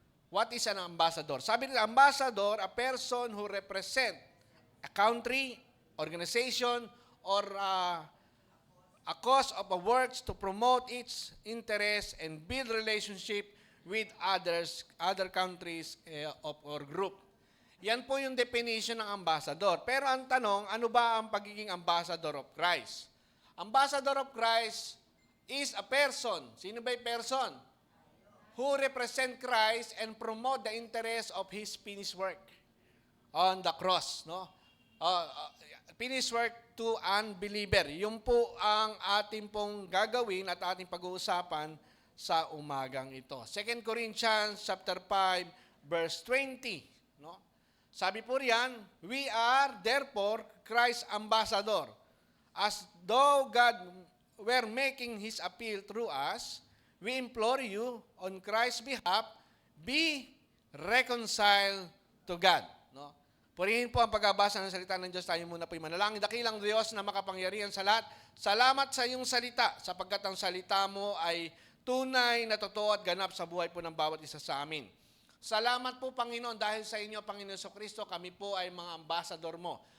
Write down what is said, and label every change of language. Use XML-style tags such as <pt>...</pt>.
<en>What is an ambassador?</en> <tl>Sabi nila,</tl> <en>ambassador, a person who represent a country, organization, or a cause of a works to promote its interest and build relationship with other countries or group.</en> <tl>Yan po yung definition ng ambassador. Pero ang tanong, ano ba ang pagiging</tl> <en>ambassador of Christ? Ambassador of Christ is a person.</en> <tl>Sino ba yung person?</tl> <en>Who represent Christ and promote the interest of His finished work on the cross. No? Finished work to unbeliever.</en> <tl>Yun po ang ating pong gagawin at ating pag-uusapan sa umagang ito.</tl> <en>2 Corinthians chapter 5 verse 20, no?</en> <tl>Sabi po riyan,</tl> <en>we are therefore Christ's ambassador, as though God were making His appeal through us. We implore you on Christ's behalf, be reconciled to God. No?</en> <tl>Purihin po ang pagbabasa ng salita ng Diyos. Tayo muna po manalangin. Dakilang Diyos na makapangyarihan sa lahat. Salamat sa iyong salita, sapagkat ang salita mo ay tunay na totoo at ganap sa buhay po ng bawat isa sa amin. Salamat po, Panginoon, dahil sa inyo, Panginoon Kristo, kami po ay mga ambasador mo.</tl>